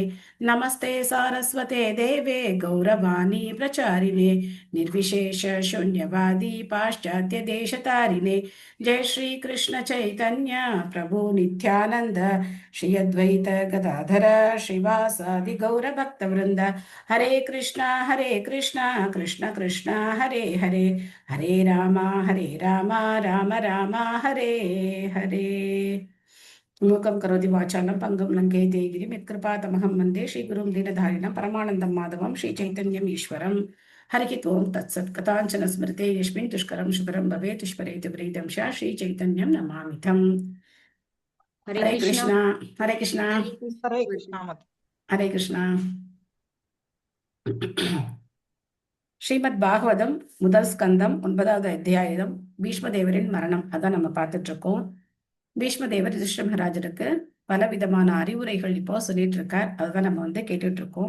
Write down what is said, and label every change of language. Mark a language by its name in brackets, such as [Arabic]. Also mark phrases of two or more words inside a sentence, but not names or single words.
[Sanskrit] नमस्ते सारस्वते देवे गौरवाणी प्रचारिणे निर्विशेष शून्यवादी पाश्चात्य देशतारिणे। जय श्री कृष्ण चैतन्य प्रभु नित्यानंद श्री अद्वैत गदाधर श्रीवासादि गौर भक्त वृंद। हरे कृष्णा कृष्ण कृष्ण हरे हरे हरे राम राम राम हरे हरे। मूकं करोति वाचालं पङ्गुं लङ्घयते गिरिं यत्कृपातमहं वन्दे श्रीगुरुं दीनधारिणं परमानन्दं माधवं श्रीचैतन्यम् ईश्वरं। हरिः ओं तत्सत्। कथाञ्चन स्मृते यस्मिन् दुष्करं सुकरं भवेत् दुष्परेति प्रीतं स्यात् श्रीचैतन्यं नमामिथम्। हरे हरे कृष्णा कृष्णा हरे कृष्णा हरे कृष्णा मत हरे कृष्णा। [Tamil] ஸ்ரீமத் பாகவதம் முதல் ஸ்கந்தம் 9வது அத்தியாயம் பீஷ்மதேவரின் மரணம். அதான் நம்ம பார்த்துட்டு இருக்கோம். பீஷ்மதேவர் யுதிஷ்டிர மகாராஜருக்கு பல விதமான அறிவுரைகள் இப்போ சொல்லிட்டு இருக்கார். அதுதான் நம்ம கேட்டுட்டு இருக்கோம்.